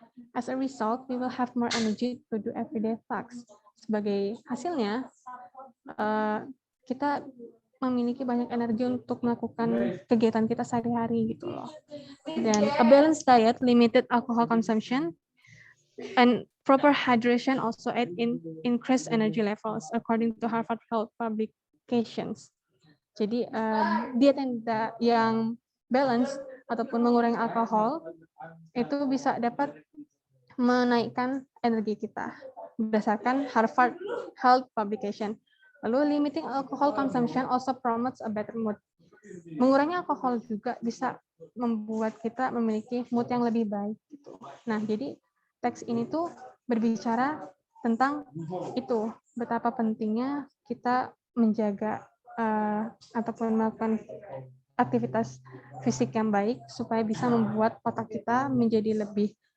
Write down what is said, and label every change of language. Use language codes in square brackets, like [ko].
[en] As a result, we will have more energy to do everyday tasks. [id] Sebagai hasilnya, kita memiliki banyak energi untuk melakukan kegiatan kita sehari-hari gitu loh. Dan [en] a balanced diet, limited alcohol consumption, and proper hydration also aid in increased energy levels according to Harvard Health publications. [id] Jadi diet yang balance ataupun mengurangi alkohol itu bisa dapat menaikkan energi kita berdasarkan Harvard Health publication. Lalu [en] limiting alcohol consumption also promotes a better mood. [id] Mengurangi alkohol juga bisa membuat kita memiliki mood yang lebih baik gitu. Nah, jadi teks ini tuh berbicara tentang itu, betapa pentingnya kita menjaga ataupun melakukan aktivitas fisik yang baik supaya bisa membuat otak kita menjadi lebih